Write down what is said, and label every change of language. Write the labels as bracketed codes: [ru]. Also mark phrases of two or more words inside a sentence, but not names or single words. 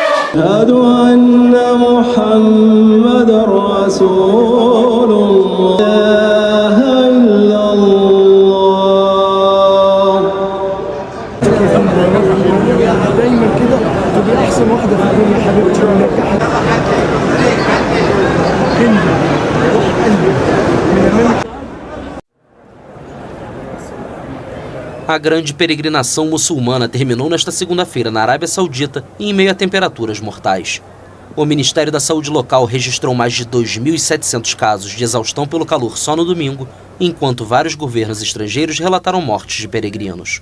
[ar] أشهد أن محمدًا رسول الله لا إله إلا الله. دايما كده تبقى احسن واحده في الدنيا حبيبتي ونجحت كندا روح قلبي من امام. [pt] A grande peregrinação muçulmana terminou nesta segunda-feira na Arábia Saudita em meio a temperaturas mortais. O Ministério da Saúde local registrou mais de 2.700 casos de exaustão pelo calor só no domingo, enquanto vários governos estrangeiros relataram mortes de peregrinos.